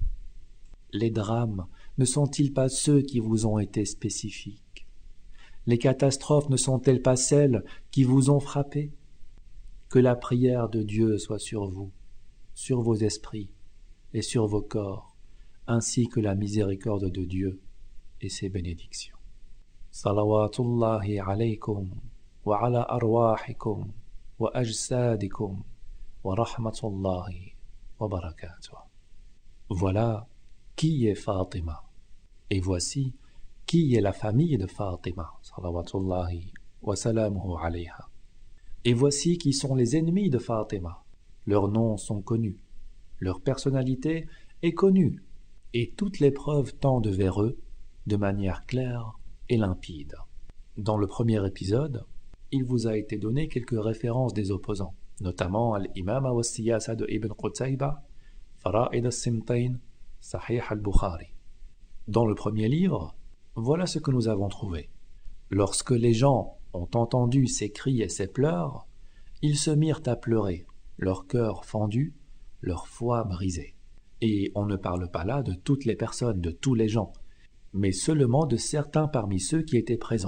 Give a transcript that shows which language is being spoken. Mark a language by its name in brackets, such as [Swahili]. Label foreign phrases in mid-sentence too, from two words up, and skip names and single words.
[French] Les drames ne sont-ils pas ceux qui vous ont été spécifiques? Les catastrophes ne sont-elles pas celles qui vous ont frappé? Que la prière de Dieu soit sur vous, sur vos esprits et sur vos corps, ainsi que la miséricorde de Dieu et ses bénédictions. [Arabic] صلوات الله عليكم وعلى أرواحكم وأجسادكم ورحمة الله وبركاته. [French] Voilà qui est Fatima, et voici qui est la famille de Fatima, [Arabic] صلوات الله وسلامه عليها. [French] Et voici qui sont les ennemis de Fatima. Leurs noms sont connus, leur personnalité est connue, et toutes les preuves tendent vers eux de manière claire et limpide. Dans le premier épisode, il vous a été donné quelques références des opposants, notamment Al-Imama wa Siyasa de Ibn Qutayba, Fara'id al-Simtain, Sahih al-Bukhari. Dans le premier livre, voilà ce que nous avons trouvé. Lorsque les gens ont entendu ces cris et ces pleurs, ils se mirent à pleurer, leur cœur fendu, leur foi brisée. Et on ne parle pas là de toutes les personnes, de tous les gens, mais seulement de certains parmi ceux qui étaient présents.